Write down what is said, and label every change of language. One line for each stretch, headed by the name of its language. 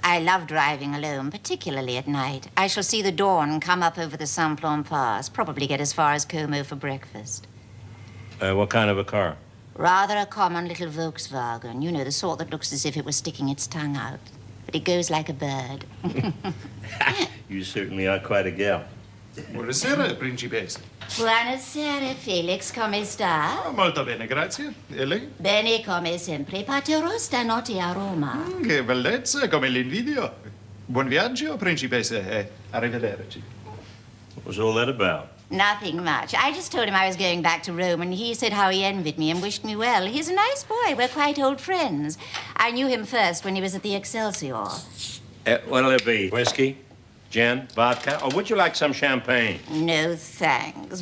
English: I love driving alone, particularly at night. I shall see the dawn come up over the Simplon Pass, probably get as far as Como for breakfast. What kind of a car? Rather a common little Volkswagen. You know, the sort that looks as if it was sticking its tongue out. But it goes like a bird. You certainly are quite a gal.
Italian: Buonasera, principessa. Buonasera, Felix. Come sta? Oh, molto bene, grazie. E lei? Bene come sempre. Partirò stanotte a Roma. Che bellezza, come l'invidio. Buon viaggio, principessa, e arrivederci.
English: What was all that about? Nothing much. I just told him I was going back to Rome, and he said how he envied me and wished me well. He's a nice boy. We're quite old friends. I knew him first when he was at the Excelsior. What'll it be? Whiskey? Gin? Vodka? Or would you like some champagne? No, thanks.